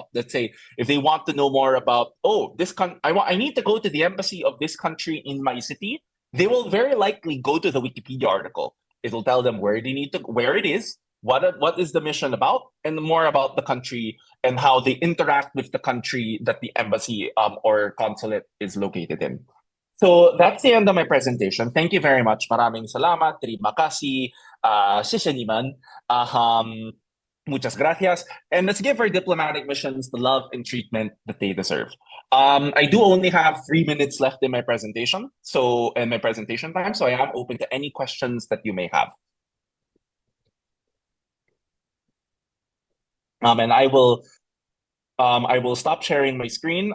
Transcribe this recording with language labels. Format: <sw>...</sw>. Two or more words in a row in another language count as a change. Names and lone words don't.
<en>Let's say if they want to know more about, oh, I need to go to the embassy of this country in my city, they will very likely go to the Wikipedia article. It'll tell them where it is, what is the mission about, and more about the country and how they interact with the country that the embassy or consulate is located in. So that's the end of my presentation. Thank you very much.</en> <tl>Maraming salamat.</tl> <id>Terima kasih.</id> <zh>谢谢你们.</zh> <es>Muchas gracias.</es> <en>And let's give our diplomatic missions the love and treatment that they deserve. I do only have 3 minutes left in my presentation, in my presentation time, so I am open to any questions that you may have. And I will stop sharing my screen.</en>